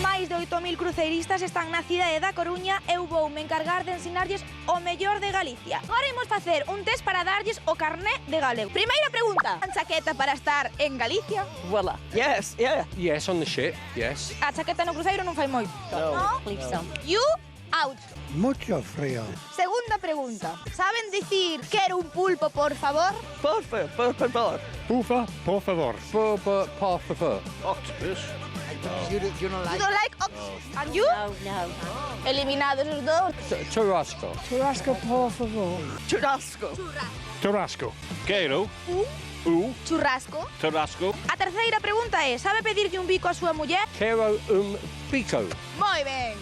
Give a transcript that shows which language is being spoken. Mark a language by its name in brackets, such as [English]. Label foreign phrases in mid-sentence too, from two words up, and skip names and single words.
[Galician] máis de 8.000 cruceiristas están na cidade da Coruña e eu voume encargar de ensinarlles o mellor de Galicia. Agora imos facer un test para darlles o carné de galego. Primeira pregunta. A chaqueta para estar en Galicia? [English] Voila. Yes, yeah. Yes, on the ship, yes. [Galician] A chaqueta no cruceiro non fai moito. No. [English] You out. [Spanish] Mucho frío. [Galician] Segunda pregunta. Saben dicir quero un pulpo, por favor? Por favor. Ufa, por favor. Por favor. [English] Octopus. You don't like octopus? And you? No. [Galician] Eliminados os dous. Churrasco. Churrasco, por favor. Churrasco. Churrasco. Quero. Churrasco. Churrasco. A terceira pregunta é, sabe pedirlle un bico a súa muller? Quero pico. Moi ben.